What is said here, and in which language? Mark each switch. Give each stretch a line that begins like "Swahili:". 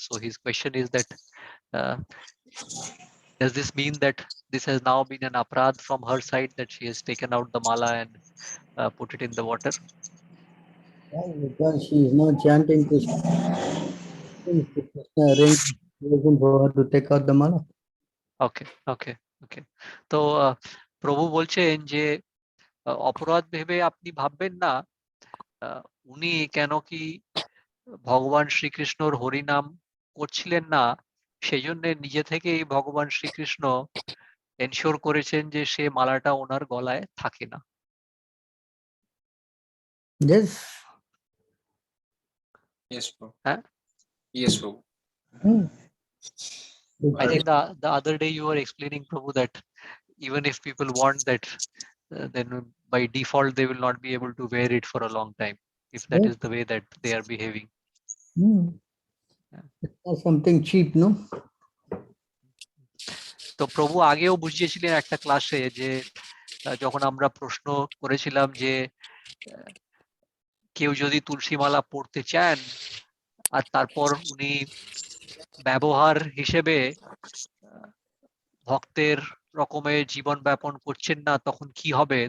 English: So his question is that does this mean that this has now been an aparadh from her side, that she has taken out the mala and put it in the water? Well, because she is not chanting Krishna, Krishna arranged for her to take out the mala. Okay okay okay.
Bangla: তো প্রভু বলছেন যে অপরাধ ভেবে আপনি ভাববেন না, উনি কেন কি ভগবান শ্রীকৃষ্ণর হরিনাম করছিলেন না, সেই জন্য নিজে থেকেই ভগবান শ্রীকৃষ্ণ এনশিওর করেছেন যে সে মালাটা ওনার গলায় থাকে না।
English: Yes. Yes, bro. Huh? Yes, bro. I think the other day you were explaining, Prabhu, that even if people want that, then by default they will not be able to wear it for a long time, if that is the way that they are behaving. It's not something cheap, no?
Bangla: তো প্রভু আগেও বুঝিয়েছিলেন একটা ক্লাসে যে যখন আমরা প্রশ্ন করেছিলাম যে কেউ যদি তুলসী মালা পড়তে চান আর তারপর উনি ব্যবহার হিসেবে ভক্তের রকমের জীবন যাপন করছেন না, তখন কি হবে?